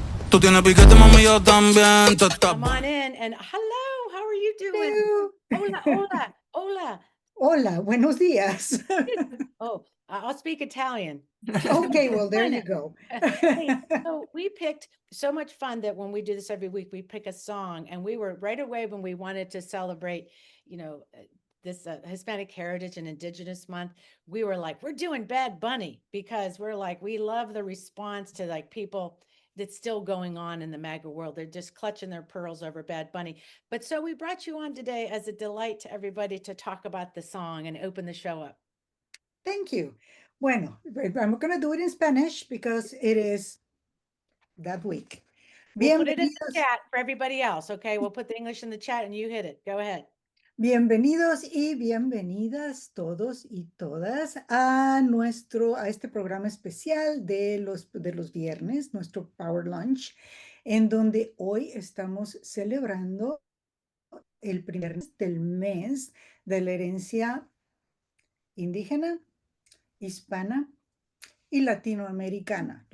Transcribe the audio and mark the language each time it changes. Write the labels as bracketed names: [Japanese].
[Spanish] Tú tienes piquete, mami, yo también. [English] Come on in and hello, how are you doing? Hello. [Spanish] Hola, hola. Hola, buenos días. [English] Oh, I'll speak Italian. Okay, well, there you go. Hey, so we picked so much fun that when we do this every week, we pick a song, and we were right away when we wanted to celebrate, this Hispanic Heritage and Indigenous Month. We were like, we're doing Bad Bunny because we're like, we love the response to like people that's still going on in the MAGA world. They're just clutching their pearls over Bad Bunny. But so we brought you on today as a delight to everybody to talk about the song and open the show up. Thank you. Bueno, I'm going to do it in Spanish because it is that week. We'll put it in the [Spanish] Bienvenidos, [English] chat for everybody else, okay? We'll put the English in the chat and you hit it. Go ahead. [Spanish] bienvenidos y bienvenidas todos y todas a este programa especial de los viernes, nuestro Power Lunch, en donde hoy estamos celebrando el primer del mes de la herencia indígena, hispana y latinoamericana.